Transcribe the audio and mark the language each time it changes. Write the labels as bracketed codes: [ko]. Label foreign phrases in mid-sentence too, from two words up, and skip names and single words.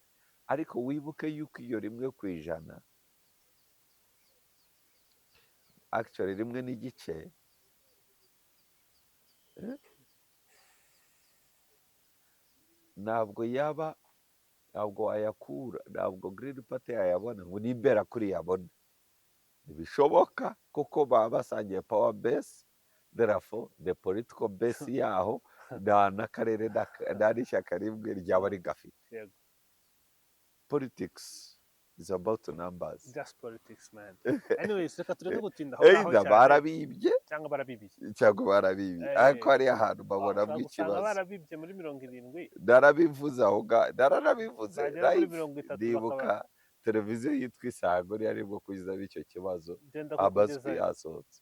[rw] Ariko wibuke yuko iyo 1%, actually 1 n'igice, ntabwo wayakura, ntabwo Green Party yayabona ngo nimbera kuri yabona. Ntibishoboka kuko baba basangiye [en] power base, therefore the political base [rw] yaho n'akarere n'ishyaka rimwe ryaba rigafite. [en] Politics is about numbers. Just politics, man. Anyways, [rw] reka tureke gutinda aho cyane. Barabibye cyangwa barabibiye, ariko hari ahantu babona bw'ikibazo. Barabibye muri 70. Narabivuze aho naranabivuze. Ndibuka televiziyo yitwa Isango yari bwo kuzaba icyo kibazo, amazwi yasohotse.